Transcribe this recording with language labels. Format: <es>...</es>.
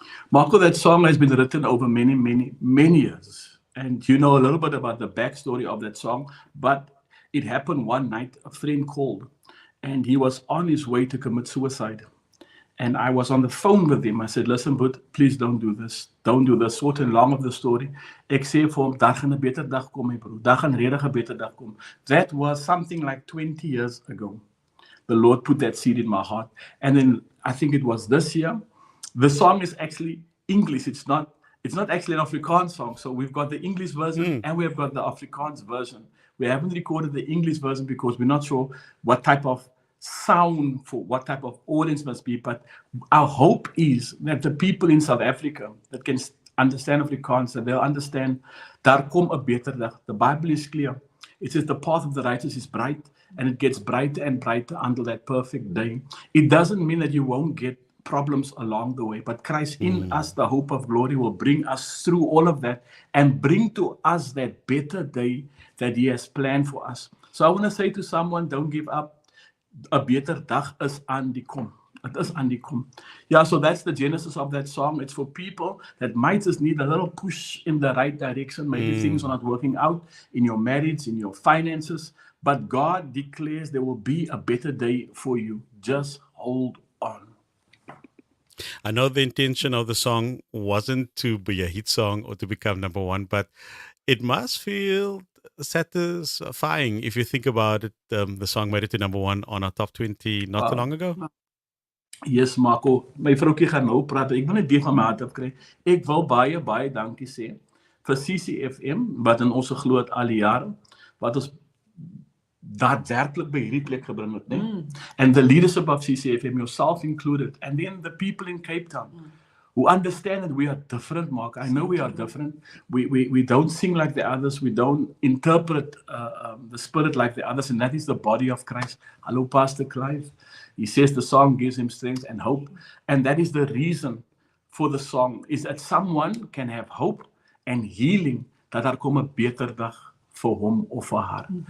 <en>Marco, that song has been written over many, many, many years. And you know a little bit about the backstory of that song. But it happened one night, a friend called, and he was on his way to commit suicide. And I was on the phone with him. I said, listen, but please don't do this. Don't do this. Short and long of the story.</en> <af>Ek sê vir hom, daar gaan 'n beter dag kom, my broer. Daar gaan regtig 'n beter dag kom.</af> <en>That was something like 20 years ago. The Lord put that seed in my heart. And then I think it was this year. The song is actually English. It's not actually an Afrikaans song. So we've got the English version and we've got the Afrikaans version. We haven't recorded the English version because we're not sure what type of sound for what type of audience must be. But our hope is that the people in South Africa that can understand Afrikaans, that they'll understand,</en> <af>daar kom 'n beter dag.</af> <en>The Bible is clear. It says the path of the righteous is bright, and it gets brighter and brighter until that perfect day. It doesn't mean that you won't get problems along the way, but Christ in us, the hope of glory, will bring us through all of that and bring to us that better day that He has planned for us. So I want to say to someone, don't give up.</en> <af>'n beter dag is aan die kom.</af> <en>It is</en> <af>aan die kom.</af> <en>Yeah, so that's the genesis of that song. It's for people that might just need a little push in the right direction. Maybe things are not working out in your marriage, in your finances, but God declares there will be a better day for you. Just hold on. I know the intention of the song wasn't to be a hit song or to become number one, but it must feel satisfying if you think about it. The song made it to number one on our top 20 not too long ago.</en> <af>Yes, Marco. My vroukie gaan nou praat. Ek wil net dit van my hart af kry. Ek wil baie dankie sê vir CCFM wat in ons geglo het al die jare wat ons daadwerklik by hierdie plek gebring het, né?</af> <en>And the leadership of CCFM, yourself included, and then the people in Cape Town who understand that we are different, Mark. I know we are different. We don't sing like the others. We don't interpret the spirit like the others, and that is the body of Christ. Hello, Pastor Clive. He says the song gives him strength and hope, and that is the reason for the song, is that someone can have hope and healing,</en> <af>dat daar kom 'n beter dag vir hom of vir haar.</af>